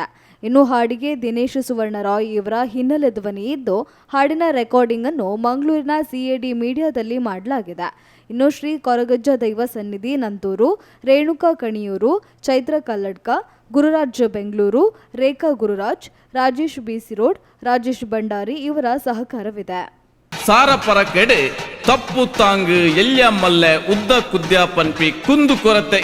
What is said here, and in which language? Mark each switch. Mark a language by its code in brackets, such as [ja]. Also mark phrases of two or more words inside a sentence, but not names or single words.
[kn] ಇನ್ನು ಹಾಡಿಗೆ ದಿನೇಶ್ ಸುವರ್ಣರಾಯ್ ಇವರ ಹಿನ್ನೆಲೆ ಧ್ವನಿ ಇದ್ದು ಹಾಡಿನ ರೆಕಾರ್ಡಿಂಗ್ ಅನ್ನು ಮಂಗಳೂರಿನ ಸಿಎಡಿ ಮೀಡಿಯಾದಲ್ಲಿ ಮಾಡಲಾಗಿದೆ. ಇನ್ನು ಶ್ರೀ ಕೊರಗಜ್ಜ ದೈವ ಸನ್ನಿಧಿ ನಂತೂರು, ರೇಣುಕಾ ಕಣಿಯೂರು, ಚೈತ್ರ ಕಲ್ಲಡ್ಕ, ಗುರುರಾಜ್ ಬೆಂಗಳೂರು, ರೇಖಾ ಗುರುರಾಜ್, ರಾಜೇಶ್ ಬಿಸಿ ರೋಡ್, ರಾಜೇಶ್ ಭಂಡಾರಿ ಇವರ ಸಹಕಾರವಿದೆ. [tcy] ಸಾರಪರ ಕೆಡೆ ತಪ್ಪು ತಾಂಗ್ ಎಲ್ಯ ಮಲ್ಲೆ ಉದ್ದ ಕುದ್ಯ ಪನ್ಪಿ ಕುಂದು ಕೊರತೆ